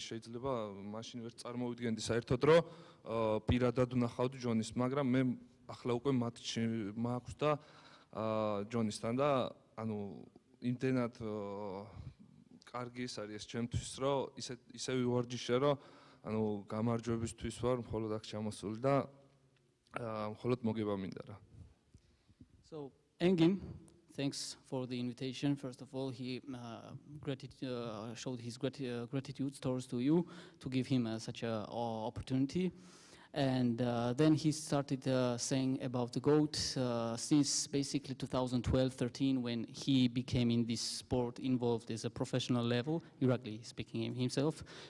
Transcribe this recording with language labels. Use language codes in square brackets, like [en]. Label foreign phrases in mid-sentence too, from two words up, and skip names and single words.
[ka] შეიძლება მაშინ ვერ წარმოვიდგენდი საერთოდ, რომ პირადად ვნახავდი ჯონის, მაგრამ მე ახლა უკვე მატჩი მაქვს და ჯონისთან და ანუ იმდენად კარგი ის არის ჩემთვის, რომ ისე ვივარჯიშე, რომ ანუ გამარჯვებისთვის ვარ მხოლოდ აქ ჩამოსული და მხოლოდ მოგება მინდა რა. [en] So Engin, thanks for the invitation. First of all, he showed his gratitude towards to you to give him such an opportunity. And then he started saying about the GOAT since basically 2012-13 when he became in this sport involved as a professional level, directly speaking himself.